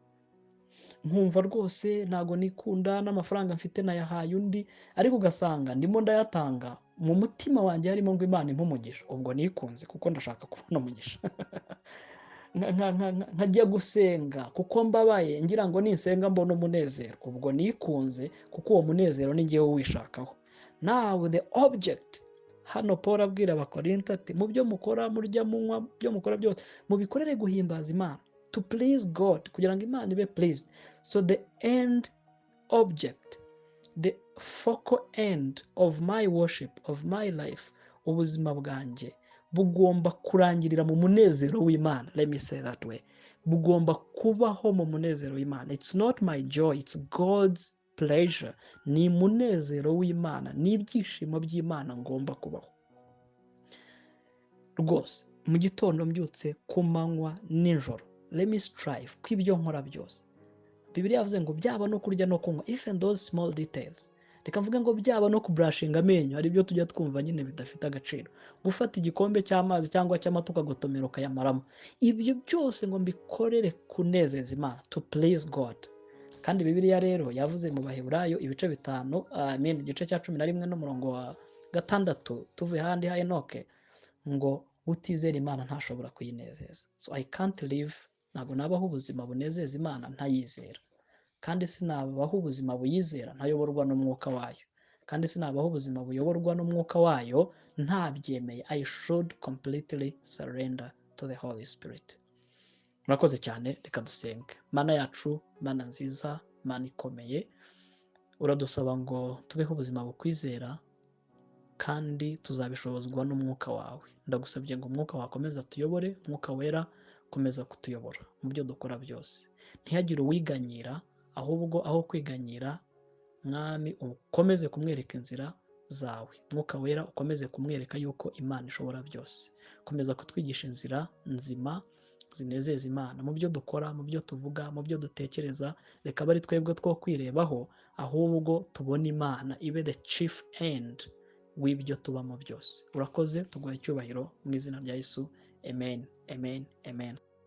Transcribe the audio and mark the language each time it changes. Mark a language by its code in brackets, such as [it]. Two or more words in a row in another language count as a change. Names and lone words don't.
[rw] Nkumva rwose ntago nikunda, n'amafaranga mfite nayahaye undi, ariko ugasanga ndimo ndayatanga, mu mutima wanjye harimo ngo Imana impumugisha, ubwo nikunze kuko ndashaka kubona umugisha. Nkajya gusenga kuko mbabaye ngira ngo ninsenga mbona umunezero, ubwo nikunze kuko uwo munezero ni ngewe wishakaho. [en] Now the object, [rw] hano Paul abwira Abakorinto ati mu byo mukora, murya, munywa, byo mukora byose mubikorere guhimbaza Imana, [en] to please God, [rw] kugira ngo Imana ibe pleased. [en] So the end object, the focal end of my worship, of my life, [rw] ubuzima bwanjye bugomba kurangirira mu munezero w'Imana. [en] Let me say that way. [rw] Bugomba kubaho mu munezero w'Imana. [en] It's not my joy, it's God's pleasure. [rw] Ni munezero w'Imana, ni ibyishimo by'Imana ngomba kubaho rwose. Mu gitondo mbyutse, ku manywa, nijoro, [en] let me strive [rw] ko ibyo nkora byose, Bibiliya yavuze ngo byaba no kurya no kunywa, [en] even those small details. [rw] Reka mvuge ngo byaba no kubrushinga amenyo, hari ibyo tujya twumva nyine bidafite agaciro, gufata igikombe cy'amazi cyangwa cy'amata ukagotomera ukayamaramo, ibyo byose ngo mbikorere kunezeza Imana, [en] to please God. [rw] Kandi Bibiliya rero yavuze mu Baheburayo ibice 5, igice cya 11 n'umurongo wa 6, tuvuye handi ha Enoke, ngo utizera Imana ntashobora kuyinezeza. [en] So I can't live, [rw] ntabwo nabaho ubuzima bunezeza Imana ntayizera, kandi sinabaho ubuzima buyizera ntayoborwa n'umwuka wayo, kandi sinabaho ubuzima buyoborwa n'umwuka wayo ntabyemeye. [en] I should completely surrender to the Holy Spirit. [rw] Murakoze cyane, reka dusenge. Mana yacu, Mana nziza, Mana ikomeye, uradusaba ngo tubeho ubuzima bukwizera, kandi tuzabishobozwa n'umwuka wawe. Ndagusabye ngo umwuka wakomeza tuyobore, umwuka wera komeza kutuyobora mu byo dukora byose. Ntihagire uwiganyira, ahubwo aho kwiganyira, Mwami ukomeze kumwereka inzira zawe. Umwuka wera ukomeze kumwereka yuko Imana ishobora byose. Komeza kutwigisha inzira nzima zinezeza Imana mu byo dukora, mu byo tuvuga, mu byo dutekereza. Reka bari twebwe two kwirebaho, ahubwo tubone Imana ibe [en] the chief end [rw] w'ibyo tubamo byose. Urakoze, tuguha icyubahiro mu izina rya Yesu. Amen, amen, amen.